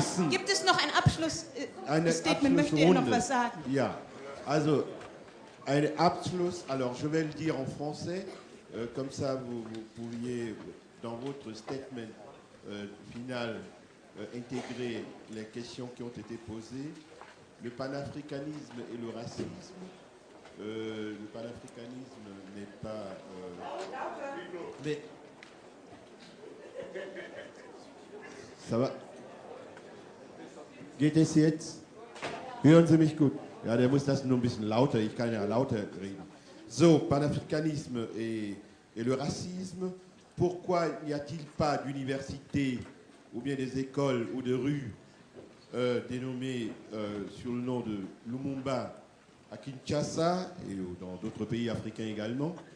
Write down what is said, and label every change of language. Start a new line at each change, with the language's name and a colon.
German: Gibt es noch ein Abschlussstatement? Möchte er noch was sagen? Ja, also ein Abschluss.
French: Alors, je vais le dire en français, comme ça vous pourriez dans votre statement final intégrer les questions qui ont été posées. Le panafricanisme et le racisme. Le panafricanisme n'est pas... mais... Ça va?
German: Geht es jetzt? Hören Sie mich gut? Ja, der muss das nur ein bisschen lauter, ich kann ja lauter reden.
French: So, panafricanisme et le racisme. Pourquoi n'y a-t-il pas d'université ou bien des écoles ou de rues dénommées sur le nom de Lumumba à Kinshasa et dans d'autres pays africains également?